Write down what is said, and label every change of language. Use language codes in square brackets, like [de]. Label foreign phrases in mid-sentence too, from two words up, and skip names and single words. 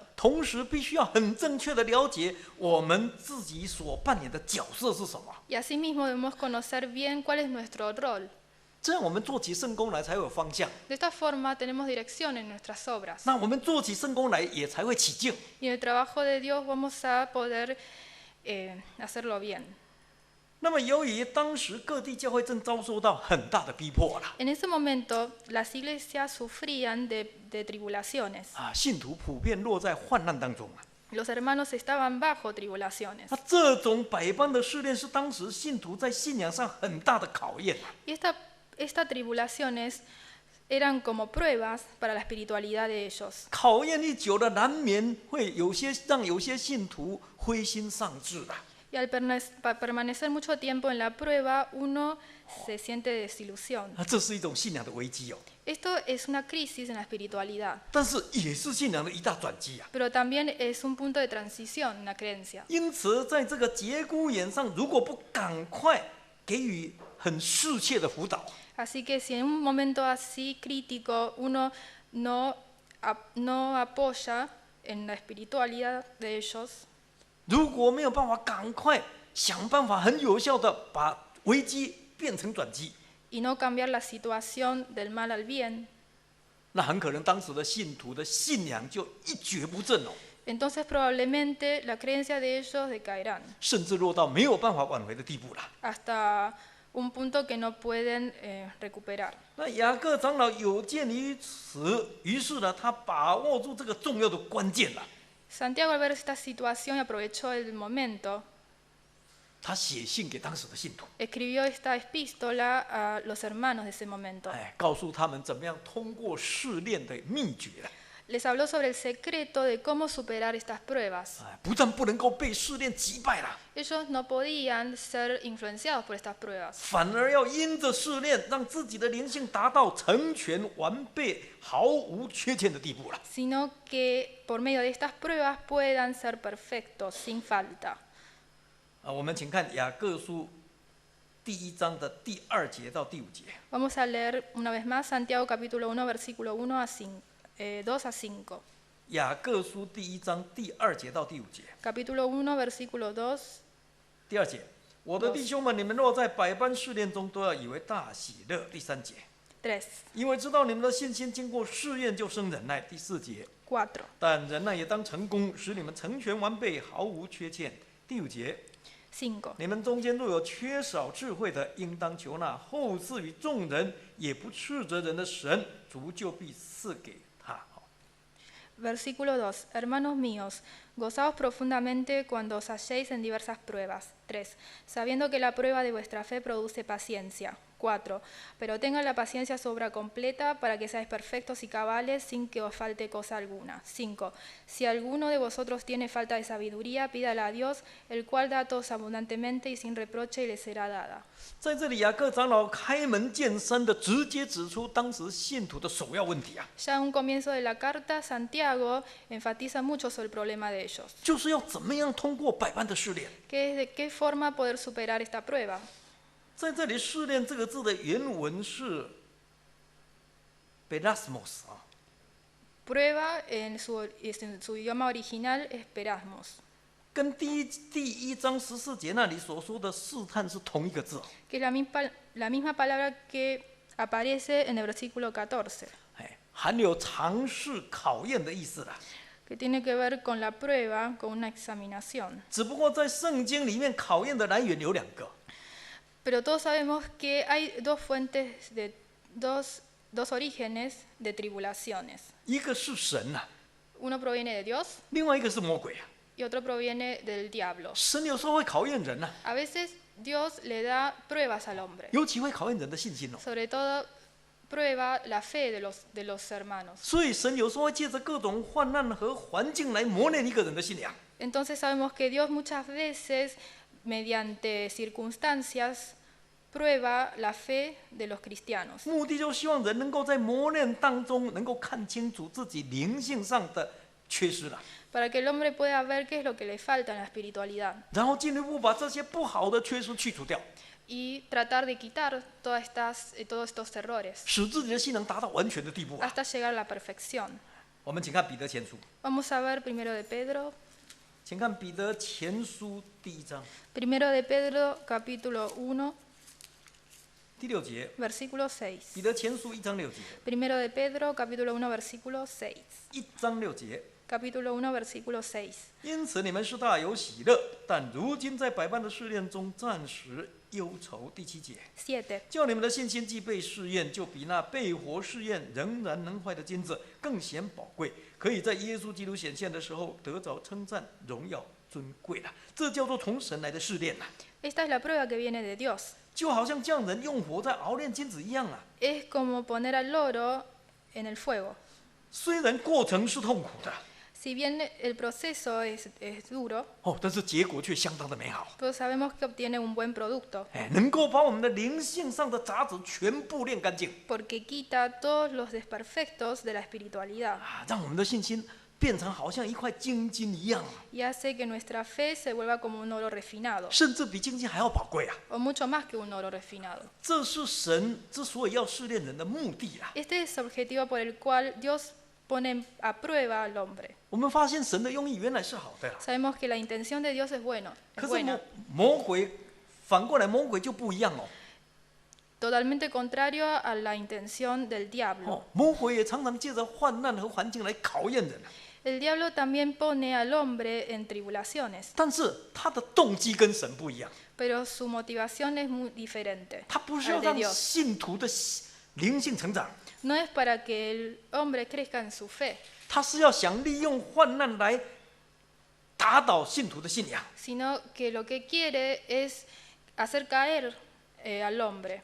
[zh] 同时，必须要很正确的了解我们自己所扮演的角色是什么。 [es] Y asimismo debemos conocer bien cuál es nuestro rol. [zh] 这样我们做起圣工来才会有方向。 [es] De esta forma tenemos dirección en nuestras obras. [zh] 那我们做起圣工来也才会起劲。 [es] Y en el trabajo de Dios vamos a poder hacerlo bien. [zh] 那么，由于当时各地教会正遭受到很大的逼迫了， [es] En ese momento, las iglesias sufrían de tribulaciones. [zh] 信徒普遍落在患难当中 [es] Los hermanos estaban bajo tribulaciones. [zh] 那这种百般的试炼是当时信徒在信仰上很大的考验 [es] Y estas tribulaciones eran como pruebas para la espiritualidad de ellos. [zh] 考验一久了，难免会让有些信徒灰心丧志的。 [es] Y al permanecer mucho tiempo en la prueba, uno se siente desilusión. [zh] 这是一种信仰的危机 [es] Esto es una crisis en la espiritualidad, [zh] 但是也是信仰的一大转机 [es] pero también es un punto de transición en la creencia. [zh] 因此，在这个节骨眼上，如果不赶快给予很适切的辅导， [es] Así que si en un momento así crítico uno no apoya en la espiritualidad de ellos, [zh] 如果没有办法赶快想办法很有效的把危机变成转机， [es] y no cambiar la situación del mal al bien, [zh] 那很可能当时的信徒的信仰就一蹶不振 [es] entonces probablemente la creencia de ellos decaerán [zh] 甚至落到没有办法挽回的地步了。 [es] hasta un punto que no pueden recuperar. [zh] 那雅各长老有鉴于此，于是呢，他把握住这个重要的关键了。 [es] Santiago al ver esta situación y aprovechó el momento, [zh] 他写信给当时的信徒， [es] escribió esta epístola a los hermanos de ese momento. [zh] 告诉他们怎么样通过试炼的秘诀。 [es] Les habló sobre el secreto de cómo superar estas pruebas. [zh] 不但不能够被试炼击败了， [es] Ellos no podían ser influenciados por estas pruebas, [zh] 反而要因着试炼，让自己的灵性达到成全完备、毫无缺欠的地步了。 [es] sino que por medio de estas pruebas puedan ser perfectos, sin falta. [zh] 我们请看雅各书第1章的第2节到第5节。 [es] Vamos a leer una vez más Santiago capítulo 1, versículo 1 a 2 a 5. [zh] 雅各书第1章第2节到第5节。 [es] Capítulo 1, versículo 2. [zh] 第2节，我的弟兄们，你们若在百般试炼中，都要以为大喜乐。第3节， [es] 3, [zh] 因为知道你们的信心经过试验，就生忍耐。第4节， [es] 4, [zh] 但忍耐也当成功，使你们成全完备，毫无缺欠。第5节， [es] 5. [zh] 你们中间若有缺少智慧的，应当求那后赐予众人，也不斥责人的神，主就必赐给他。 [es] Versículo 2. Hermanos míos, gozaos profundamente cuando os halléis en diversas pruebas. 3. Sabiendo que la prueba de vuestra fe produce paciencia. 4. Pero tengan la paciencia su obra completa para que seáis perfectos y cabales sin que os falte cosa alguna. 5. Si alguno de vosotros tiene falta de sabiduría, pídala a Dios, el cual da a todos abundantemente y sin reproche y le será dada. [zh] 在这里，雅各长老开门见山的直接指出当时信徒的首要问题 [es] Ya a un comienzo de la carta, Santiago enfatiza mucho sobre el problema de ellos. [zh] 就是要怎么样通过百般的试炼。 [es] Que es de qué forma poder superar esta prueba. [zh] 在这里，试炼这个字的原文是 pelasmos [es] Prueba en su idioma original es perasmos, [zh] 跟第一章14节那里所说的试探是同一个字 [es] que es la misma palabra que aparece en el versículo 14, [zh] 含有尝试、考验的意思啦。 [es] que tiene que ver con la prueba, con una examinación. [zh] 只不过在圣经里面，考验的来源有2个， [es] Pero todos sabemos que hay dos fuentes de dos orígenes de tribulaciones. [zh] 一个是神呐、 [es] Uno proviene de Dios [zh] 另外一个是魔鬼啊。 [es] y otro proviene del diablo. [zh] 神有时候会考验人呐、 [es] A veces Dios le da pruebas al hombre, [zh] 尤其会考验人的信心哦。 [es] sobre todo prueba la fe de los hermanos. [zh] 所以神有时候会借着各种患难和环境来磨练一个人的信仰。 [es] Entonces sabemos que Dios muchas veces, mediante circunstancias, prueba la fe de los cristianos, [zh] 目的就希望人能够在磨练当中能够看清楚自己灵性上的缺失了， [es] para que el hombre pueda ver qué es lo que le falta en la espiritualidad [zh] 然后进一步把这些不好的缺失去除掉， [es] y tratar de quitar todos estos errores [zh] 使自己的信能达到完全的地步啊。 [es] hasta llegar a la perfección. [zh] 我们请看彼得前书， [es] Vamos a ver primero de Pedro, [zh] 请看彼得前书第1章 [es] primero de Pedro capítulo 1, [zh] 第6节， [es] versículo 6. [zh] 彼得前书1章6节， [es] Primero de Pedro capítulo 1, versículo 6. [zh] 1 章6节。 [es] Capítulo 1, versículo 6. [zh] 因此你们是大有喜乐，但如今在百般的试炼中暂时忧愁。第7节， [es] 7. [zh] 叫你们的信心既被试验，就比那被火试验仍然能坏的金子更显宝贵，可以在耶稣基督显现的时候得着称赞、荣耀、尊贵了。这叫做从神来的试炼呐， [es] Esta es la prueba que viene de Dios. [zh] 就好像匠人用火在熬炼金子一样啊。 [es] Es como poner al oro en el fuego. [zh] 虽然过程是痛苦的 [es] Si bien el proceso es duro, [zh] 哦，但是结果却相当的美好。 [es] pero sabemos que obtiene un buen producto, [zh] 能够把我们的灵性上的杂质全部炼干净 [es] porque quita todos los desperfectos de la espiritualidad [zh] 啊，让我们的信心变成好像一块精金一样， [es] y hace que nuestra fe se vuelva como un oro refinado, [zh] 甚至比精金还要宝贵啊！ [es] o mucho más que un oro refinado. [zh] 这是神之所以要试炼人的目的啊！ [es] Este es el objetivo por el cual Dios pone a prueba al hombre. [zh] 我们发现神的用意原来是好的啦， [es] Sabemos que la intención de Dios es bueno, [zh] 可 [es] es [zh] 是 [es] buena, [zh] 魔鬼反过来，魔鬼就不一样哦。 [es] totalmente contrario a la intención del diablo. [zh] 魔鬼也常常借着患难和环境来考验人啊， [es] El diablo también pone al hombre en tribulaciones, [zh] 但是他的动机跟神不一样， [es] pero su motivación es muy diferente [zh] 他不是 [es] al [zh] 要 [es] de [zh] 让 [es] Dios. [zh] 信徒的灵性成长， [es] No es para que el hombre crezca en su fe, [zh] 他是要想利用患难来打倒信徒的信仰， [es] sino que lo que quiere es hacer caer al hombre,